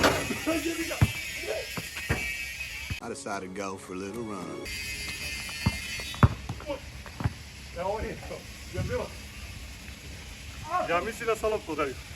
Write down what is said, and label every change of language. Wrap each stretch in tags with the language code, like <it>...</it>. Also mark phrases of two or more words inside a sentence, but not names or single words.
<en>I decided to go for a little run.</en> <sr>Evo ovo nije to. Je bilo? Ja mislim da sa loptu udari.</sr>